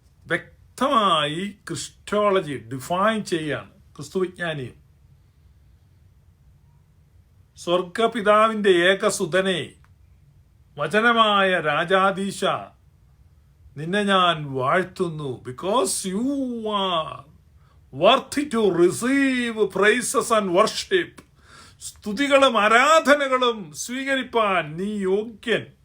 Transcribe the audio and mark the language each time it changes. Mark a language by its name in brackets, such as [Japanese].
[Malayalam] വ്യക്തമായി Christology define ചെയ്യാണ് ക്രിസ്തുവിജ്ഞാനിയും. സ്വർഗപിതാവിന്റെ ഏകസുതനെ, വചനമായ രാജാദീശ, നിന്നെ ഞാൻ വാഴ്ത്തുന്നു. [English] Because you are worthy to receive praises and worship. [Malayalam] സ്തുതികളും ആരാധനകളും സ്വീകരിപ്പാൻ നീ യോഗ്യൻ.